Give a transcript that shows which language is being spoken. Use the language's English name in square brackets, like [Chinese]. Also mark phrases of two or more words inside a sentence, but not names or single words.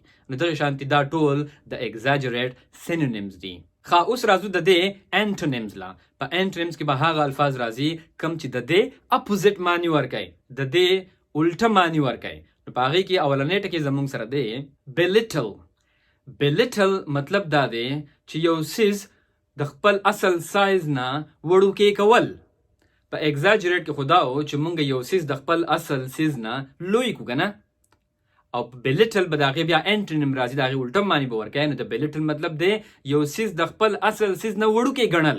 [Pashto] نو دغه شانتي دا ټول د [English] exaggerate synonyms [Pashto] دي. خا اوس راځو د دې انټونیمز لا. په انټونیمز کې به هغه الفاظ راځي کم چې د دې اپوزیټ معنی ورکوي، د دې الټه معنی ورکوي. په هغه کې اولنې ټکی زموږ سره دی belittle. belittle مطلب دا دی چې یو سیز د خپل اصل سایز نه وړوکی کول. په ایگزاجریټ کې خدا او چې مونږ یو سیز د خپل اصل سیز نه لوی کو کنه، او belittle به داغه بیا انټونیم راځي، داغه الټه معنی به ورکوي. نو د belittle مطلب دی یو سیز د خپل اصل سیز نه وړوکی ګڼل.